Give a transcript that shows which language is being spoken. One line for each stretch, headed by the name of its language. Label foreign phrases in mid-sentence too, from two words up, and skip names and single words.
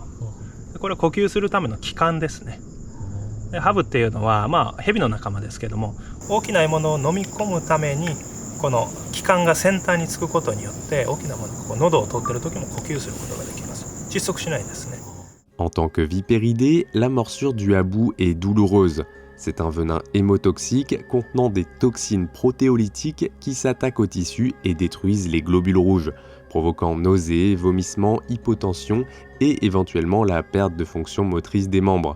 Japanese: これは呼吸するための器官ですね。で、ハブっていうのはヘビの仲間ですけども、大きな獲物を飲み込むためにこの器官が先端につくことによって大きなものが喉を通っている時も呼吸することができます。窒息しないんですね。
French: En tant que vipéridé, la morsure du habou est douloureuse. C'est un venin hémotoxique contenant des toxines protéolytiques qui s'attaquent aux tissus et détruisent les globules rouges, provoquant nausées, vomissements, hypotension et éventuellement la perte de fonction motrice des membres.